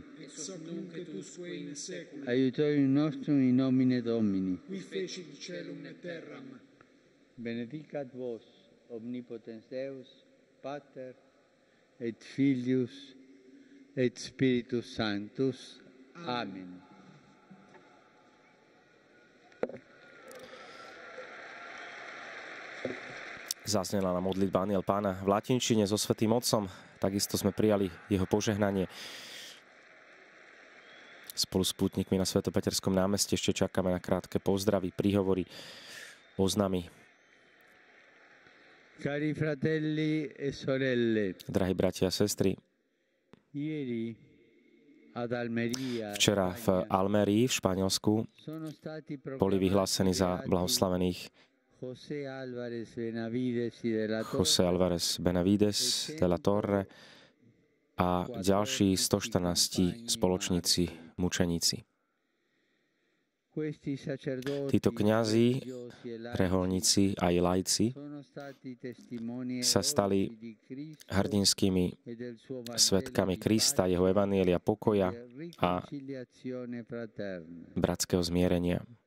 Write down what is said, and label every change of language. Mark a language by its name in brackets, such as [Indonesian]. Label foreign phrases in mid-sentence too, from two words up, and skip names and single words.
[Latin] Et soc nunc et usque in saecula. Aiutorium nostrum in nomine Domini. Qui fecit caelum et terram. Benedicat vos, omnipotens Deus, Pater, et Filius, et Spiritus Sanctus. Amen. [Slovak] Zaznela nám modlitba Anjel Pána v latinčine so Svätým Otcom. Takisto sme prijali jeho požehnanie. Spolu s pútnikmi na Svetopeterskom námestí ešte čakáme na krátke pozdravy, príhovory, oznamy. [Italian] Cari fratelli e sorelle, [Slovak] Drahí bratia a sestry, [Italian] ieri ad Almeria, [Slovak] včera v Almerii v Španielsku [Italian] sono stati [Slovak] boli vyhlásení za [Italian] proclamati [Slovak] blahoslavených [Italian] José Álvarez Benavides y de la [Slovak] José Álvarez Benavides de la Torre a ďalší 114 spoločníci, mučeníci. Títo kňazi, reholníci aj laici sa stali hrdinskými svedkami Krista, jeho evanjelia, pokoja a bratského zmierenia.